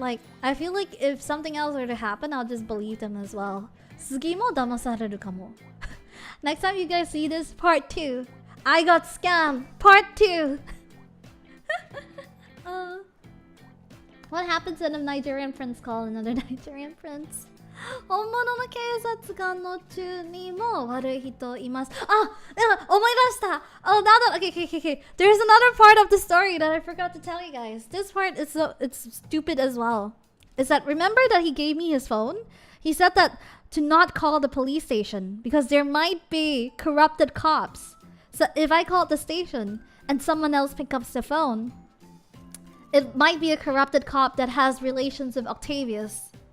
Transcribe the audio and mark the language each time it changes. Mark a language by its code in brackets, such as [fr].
[en] Like, I feel like if something else were to happen, I'll just believe them as well. [ja] 次も騙されるかも。 [en] Next time you guys see this, part 2. I got scammed, part 2. What happens when a Nigerian prince calls another Nigerian prince? [ja] 本物の警察官の中にも悪い人います。あ、思い出した。 [en] Oh, okay. There's another part of the story that I forgot to tell you guys. This part is it's stupid as well. Is that remember that he gave me his phone? He said that to not call the police station because there might be corrupted cops. So if I call the station and someone else picks up the phone, it might be a corrupted cop that has relations with Octavius.